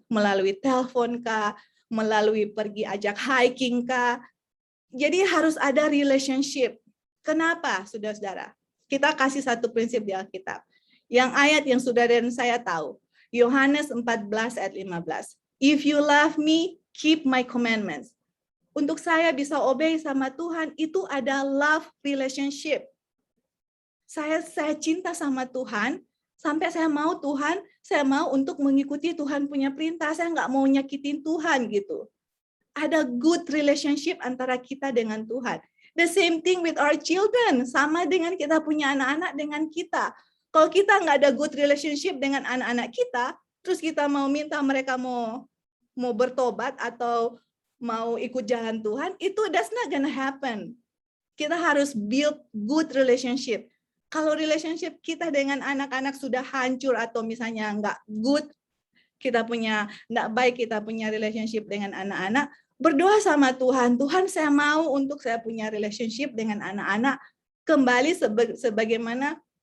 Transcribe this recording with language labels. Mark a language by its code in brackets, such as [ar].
[id] Melalui telepon kah, melalui pergi ajak hiking kah. Jadi harus ada relationship. Kenapa, saudara-saudara? Kita kasih satu prinsip di Alkitab. Yang ayat yang saudara dan saya tahu. Yohanes 14 ayat 15. [en] If you love me, keep my commandments. [id] Untuk saya bisa obey sama Tuhan, itu ada love relationship. Saya cinta sama Tuhan, sampai saya mau Tuhan, saya mau untuk mengikuti Tuhan punya perintah. Saya nggak mau nyakitin Tuhan gitu. Ada good relationship antara kita dengan Tuhan. [en] The same thing with our children. [id] Sama dengan kita punya anak-anak dengan kita. Kalau kita nggak ada good relationship dengan anak-anak kita, terus kita mau minta mereka mau bertobat atau mau ikut jalan Tuhan, itu [en] that's not gonna happen. [id] Kita harus [en] build good relationship. [id] Kalau relationship kita dengan anak-anak sudah hancur atau misalnya nggak good, nggak baik kita punya relationship dengan anak-anak, berdoa sama Tuhan. Tuhan, saya mau untuk saya punya relationship dengan anak-anak kembali sebagaimana